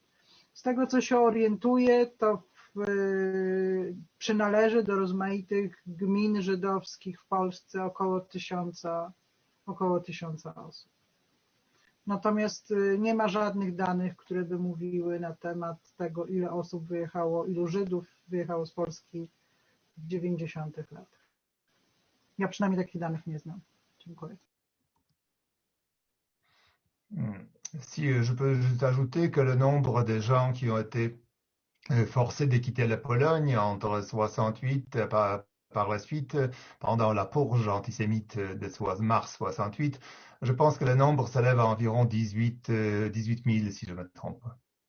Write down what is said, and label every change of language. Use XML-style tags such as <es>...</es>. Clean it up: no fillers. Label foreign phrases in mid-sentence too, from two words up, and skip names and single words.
<pl>Z tego, co się orientuję, to przynależy do rozmaitych gmin żydowskich w Polsce około 1000 osób. Natomiast nie ma żadnych danych, które by mówiły na temat tego, ile osób wyjechało, ilu Żydów wyjechało z Polski w 90. latach. Ja przynajmniej takich danych nie znam. Dziękuję.</pl> <fr>Si je peux juste ajouter que le nombre de gens qui ont été forcés de quitter la Pologne entre 68 par la suite, pendant la purge antisémite de mars 68, je pense que le nombre s'élève à environ 18 000, si je ne me trompe pas.</fr>